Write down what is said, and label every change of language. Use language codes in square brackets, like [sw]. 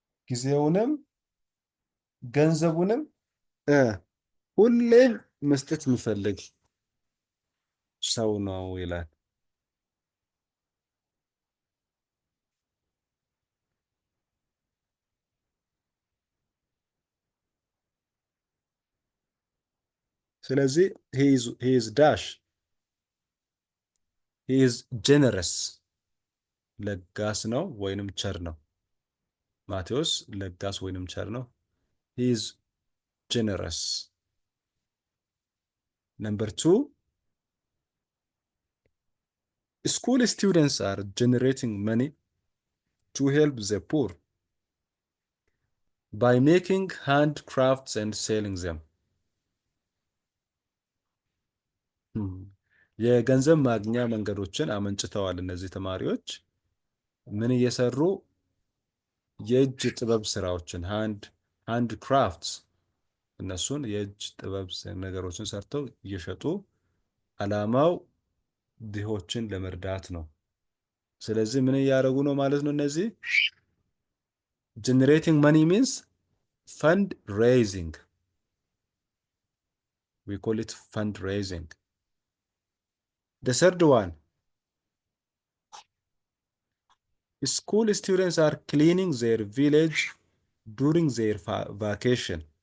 [am] ጊዜውንም ገንዘቡንም ሁሌም መስጠት የሚፈልግ ሰው ነው ይላል። ስለዚህ [en] he is dash. he is generous. [am] ለጋስ ነው ወይንም ቸር ነው። ማቴዎስ ለጋስ ወይንም ቸር ነው። he is generous. [en] Number 2, school students are generating money to help the poor by making handcrafts and selling them. [am] የገንዘብ ማግኛ መንገዶችን አመንጭተዋል እነዚህ ተማሪዎች ምን እየሰሩ የእጅ ጥበብ ስራዎችን ሃንድ ክራፍትስ እነሱን የእጅ ጥበብ ነገሮችን ሰርተው እየሸጡ አላማው ድሆችን ለመርዳት ነው። ስለዚህ ምን እያደረጉ ነው ማለት ነው? [en] እነዚህ generating money means fundraising. We call it fundraising. The third one, school students are cleaning their village during their vacation.